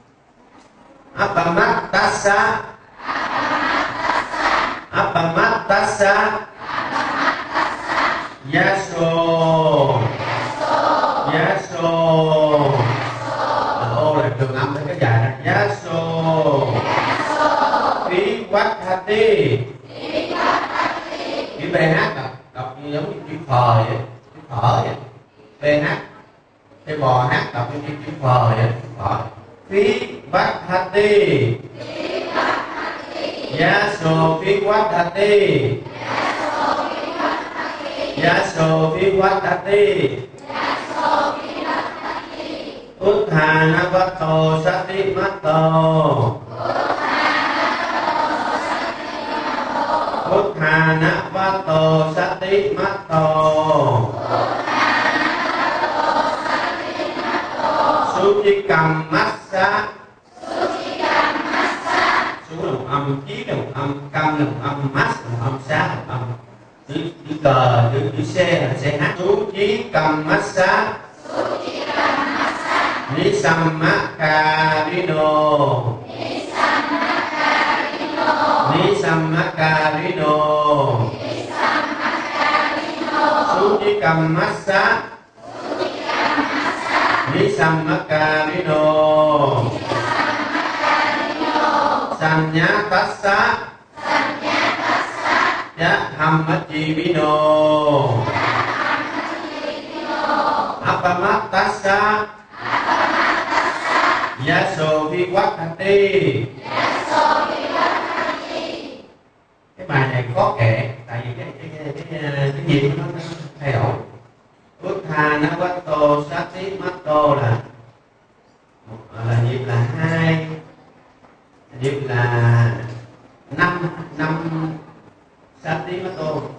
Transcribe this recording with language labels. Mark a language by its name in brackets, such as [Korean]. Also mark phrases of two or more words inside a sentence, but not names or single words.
[Pali] Appamattassa Appamattassa Yaso [Vietnamese] ô là trường âm tới cái dài này. [Pali] Yaso Vivathati [Vietnamese] chữ BH đọc như giống như chữ phờ vậy, chữ phở vậy. BH cái bò H đọc như chữ phờ vậy, phở. [Pali] Vivathati Yaso Vivathati Yaso Vivathati Utthanavato Satimato Utthanavato Satimato Sucikamassa [Vietnamese] Su là một âm, chí là một âm, cam là một âm, mát là một âm, xá là một âm. Chữ cờ, chữ C là CH. [Pali] Sucikamassa Nisammakarino Sucikamassa Nisammakarino Sanyatassa Dhammacchivino Appamattassa Yasodhivattati. [Vietnamese] Cái bài này khó kể tại vì cái nhịp nó thay đổi. [Pali] Utthanavatto Satimatto [Vietnamese] là nhịp là 2, nhịp là 5 Satimatto.